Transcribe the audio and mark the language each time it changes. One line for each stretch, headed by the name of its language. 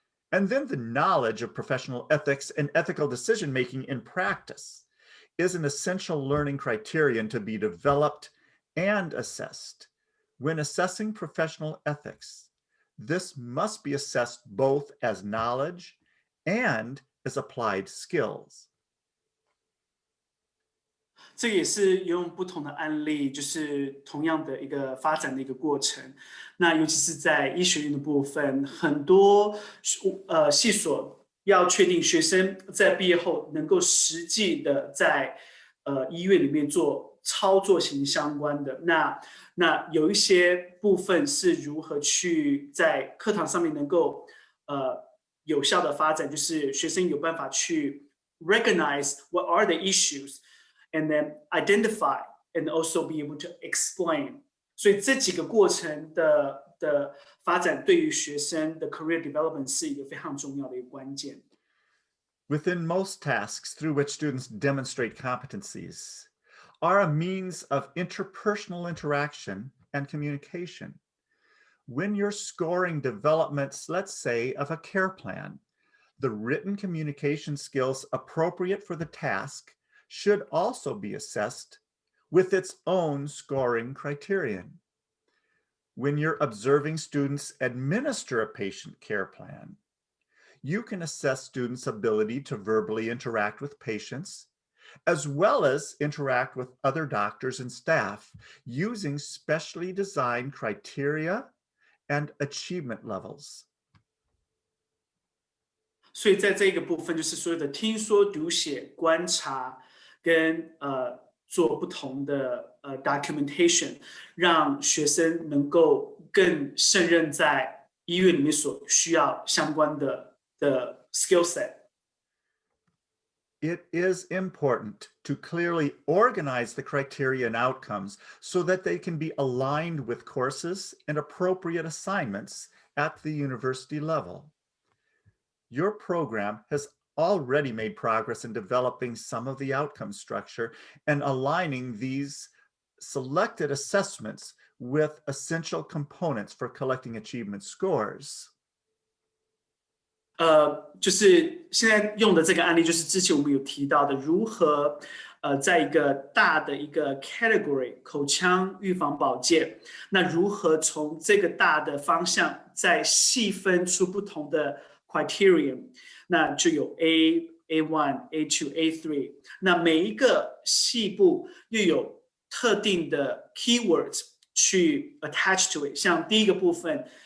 English: And then the knowledge of professional ethics and ethical decision-making in practice is an essential learning criterion to be developed and assessed. When assessing professional ethics, this must be assessed both as knowledge and as applied skills.
Chinese: 这也是用不同的案例，就是同样的一个发展的一个过程。那尤其是在医学院的部分，很多系所要确定学生在毕业后能够实际的在医院里面做操作型相关的。那有一些部分是如何去在课堂上面能够有效的发展，就是学生有办法去
English: recognize what are the issues。And then identify and also be able to explain.
Chinese: 所以这几个过程的发展对于学生的 career development 是一个非常重要的一个关键。
English: Within most tasks through which students demonstrate competencies are a means of interpersonal interaction and communication. When you're scoring developments, let's say, of a care plan, the written communication skills appropriate for the task should also be assessed with its own scoring criterion. When you're observing students administer a patient care plan, you can assess students' ability to verbally interact with patients, as well as interact with other doctors and staff using specially designed criteria and achievement levels.
Chinese: 所以在这个部分，就是所有的听说读写观察跟做不同的documentation， 让学生能够更胜任在医院里面所需要相关的skill set。
English: It is important to clearly organize the criteria and outcomes so that they can be aligned with courses and appropriate assignments at the university level. Your program has already made progress in developing some of the outcome structure and aligning these selected assessments with essential components for collecting achievement scores.
Chinese: 就是现在用的这个案例，就是之前我们有提到的，如何在一个大的一个 category 口腔预防保健，那如何从这个大的方向再细分出不同的 criterion， 那就有 A1、A2、A3， 那每一个细部又有特定的 keywords 去
English: attach to it，
Chinese: 像第一个部分。